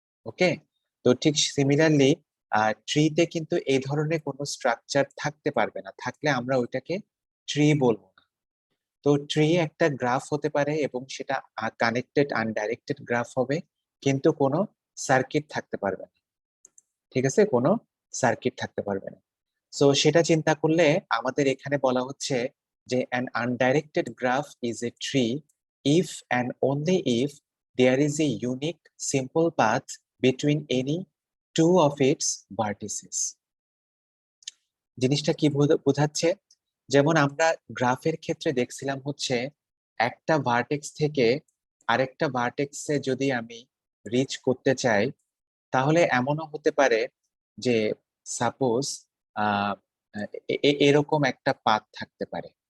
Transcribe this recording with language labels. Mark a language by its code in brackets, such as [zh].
[bn] ওকে, তো ঠিক সিমিলারলি ট্রিতে কিন্তু এই ধরনের কোনো স্ট্রাকচার থাকতে পারবে না, থাকলে আমরা ওইটাকে ট্রি বলবো না। তো ট্রি একটা গ্রাফ হতে পারে এবং সেটা কানেক্টেড আনডাইরেক্টেড গ্রাফ হবে, কিন্তু কোনো সার্কিট থাকতে পারবে না। ঠিক আছে, কোনো সার্কিট থাকতে পারবে না। সো সেটা চিন্তা করলে আমাদের এখানে বলা হচ্ছে যে [en] an undirected graph is a tree if and only if there is a unique simple path between any two of its vertices। [bn] জিনিসটা কি বোঝাচ্ছে, যেমন আমরা গ্রাফের ক্ষেত্রে দেখছিলাম হচ্ছে একটা ভার্টেক্স থেকে আরেকটা ভার্টেক্সে যদি আমি রিচ করতে চাই, তাহলে এমনও হতে পারে যে সাপোজ আহ এরকম একটা পাথ থাকতে পারে।